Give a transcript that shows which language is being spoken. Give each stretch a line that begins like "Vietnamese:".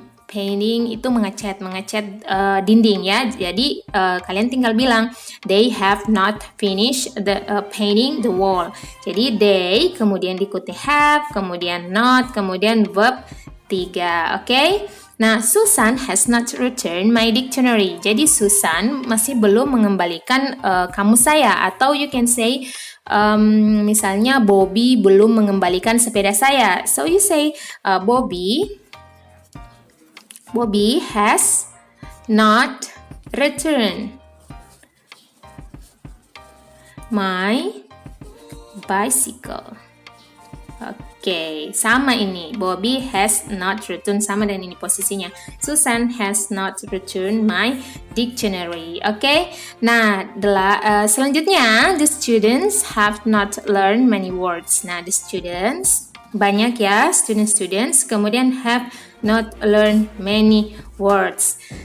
Indonesian: Painting itu mengecat dinding ya. Jadi kalian tinggal bilang
English: they have not finished the painting the wall.
Indonesian: Jadi they kemudian diikuti have, kemudian not, kemudian verb 3. Oke?
English: Nah, Susan has not returned my dictionary.
Indonesian: Jadi Susan masih belum mengembalikan kamus saya, atau
English: you can say
Indonesian: misalnya Bobby belum mengembalikan sepeda saya.
English: So you say Bobby has not returned my bicycle.
Indonesian: Oke, sama ini. Bobby
English: has not returned,
Indonesian: sama dan ini posisinya.
English: Susan has not returned my dictionary. Oke,
Indonesian: nah selanjutnya
English: the students have not learned many words.
Indonesian: Nah, the students banyak ya, students. Kemudian
English: have not learned many words.